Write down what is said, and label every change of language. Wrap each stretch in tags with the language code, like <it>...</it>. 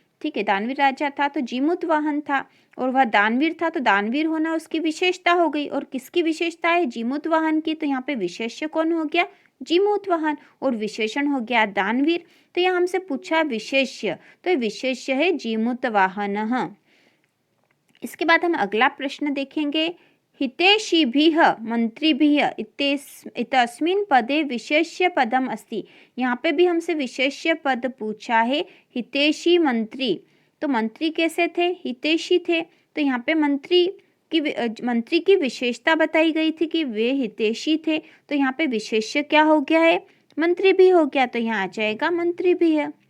<hi>ठीक है, दानवीर राजा था तो जीमुत वाहन था, और वह दानवीर था तो दानवीर होना उसकी विशेषता हो गई। और किसकी विशेषता है? जीमुत वाहन की। तो यहाँ पे विशेष्य कौन हो गया? जीमूत वाहन, और विशेषण हो गया दानवीर। तो यहाँ हमसे पूछा विशेष्य, तो विशेष्य है जीमूत वाहन। इसके बाद हम अगला प्रश्न देखेंगे</hi> <sa>हितैषिभिः मंत्रिभिः इतस्मिन् पदे विशेष्य पदम अस्ति।</sa> <hi>यहाँ पे भी हमसे विशेष्य पद पूछा है। हितैषी मंत्री, तो मंत्री कैसे थे? हितैषी थे। तो यहाँ पे मंत्री की विशेषता बताई गई थी कि वे हितैषी थे। तो यहाँ पे विशेष्य क्या हो गया है? मंत्री भी हो गया। तो यहाँ आ जाएगा मंत्री भी है।</hi>